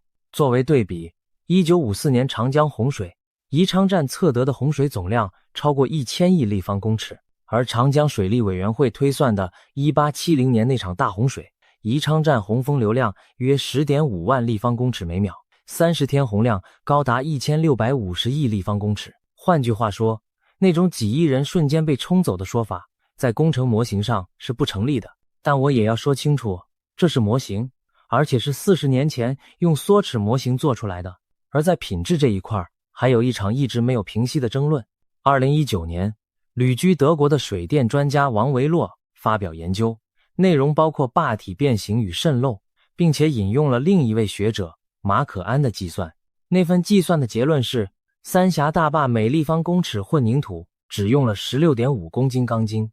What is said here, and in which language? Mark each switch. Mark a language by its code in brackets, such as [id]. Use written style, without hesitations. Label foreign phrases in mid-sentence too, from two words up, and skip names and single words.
[zh] 作為对比，1954年長江洪水，宜昌站測得的洪水總量超過1000億立方公尺，而長江水利委員會推算的1870年那場大洪水，宜昌站洪峰流量約10.5萬立方公尺每秒，30天洪量高達1650億立方公尺。換句話說，那種幾億人瞬間被沖走的說法，在工程模型上是不成立的。但我也要說清楚，這是模型，而且是40年前用缩尺模型做出來的。而在品質這一塊，還有一場一直沒有平息的爭論。2019年，旅居德國的水電專家王維洛發表研究，內容包括壩體變形與滲漏，並且引用了另一位學者馬可安的計算。那份計算的結論是，三峽大壩每立方公尺混凝土只用了 16.5 公斤鋼筋。